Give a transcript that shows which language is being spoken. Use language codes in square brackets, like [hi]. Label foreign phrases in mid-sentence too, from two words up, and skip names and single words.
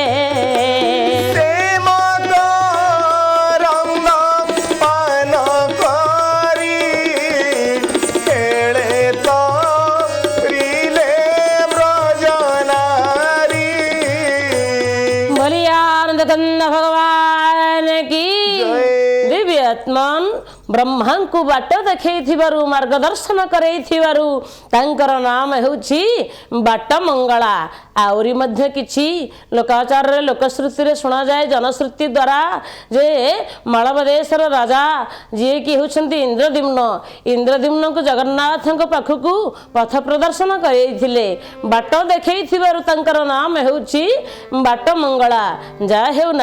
[or] ପ୍ରେମ କରନ୍ଦ ପାନ କରି ଖେଲେ ତ ରିଲେ ବ୍ରଜନାରୀ ବୋଲିଏ ଆନନ୍ଦ କନ୍ଦ ଭଗବାନ କି जय। ଦିବ୍ୟ ଆତ୍ମନ ବ୍ରହ୍ମା କୁ ବାଟ ଦେଖାଉଥିବାରୁ ମାର୍ଗଦର୍ଶନ କରାଉଥିବାରୁ ତାଙ୍କର ନାମ ହେଉଛି ବାଟ ମଙ୍ଗଳା ଆଉରି ମଧ୍ୟ କିଛି ଲୋକାଚାର ରେ ଲୋକଶ୍ରୁତି ରେ ଶୁଣା ଯାଏ ଜନଶ୍ରୁତି ଦ୍ୱାରା ଯେ ମାଳବ ଦେଶର ରାଜା ଯେ କି ହେଉଛନ୍ତି ଇନ୍ଦ୍ରଦ୍ୟୁମ୍ନ କୁ ଜଗନ୍ନାଥ କୁ ପାଖକୁ ପଥ ପ୍ରଦର୍ଶନ କରାଉଥିଲେ ବାଟ ଦେଖାଉଥିବାରୁ ତାଙ୍କର ନାମ ହେଉଛି ବାଟ ମଙ୍ଗଳା ଯା ହେଉ ନା